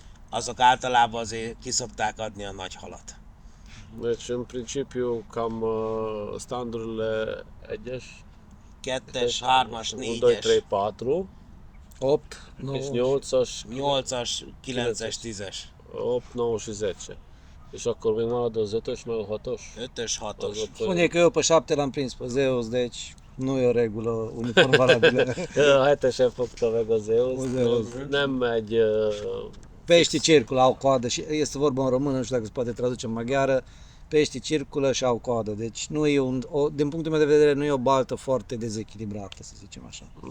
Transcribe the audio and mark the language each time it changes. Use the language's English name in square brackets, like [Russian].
[Hungarian] Azok általában azért ki szokták adni a nagy halat. [Romanian] Deci, în principiu, cam standurile 1-es, [Hungarian] 2-es, 3-as, 1, 2, 3, 4-es, 4, 8, és 9, 8-as, 8-as, 9-es, 10-es. [Romanian] 8, 9 și 10. [Hungarian] És akkor még marad az 5-ös, meg a 6-os? 5-ös, 6-os. [Romanian] spune că eu pe 7 l-am prins pe Zeus, deci nu e o regulă uniform valabilă. [Hungarian] A 7-esen fogta meg az Zeus. Nem megy... [Romanian] Peștii circulă, au coadă și este vorba în română, nu știu dacă se poate traduce în maghiară, peștii circulă și au coadă, deci nu e din punctul meu de vedere nu e o baltă foarte dezechilibrată, să zicem așa.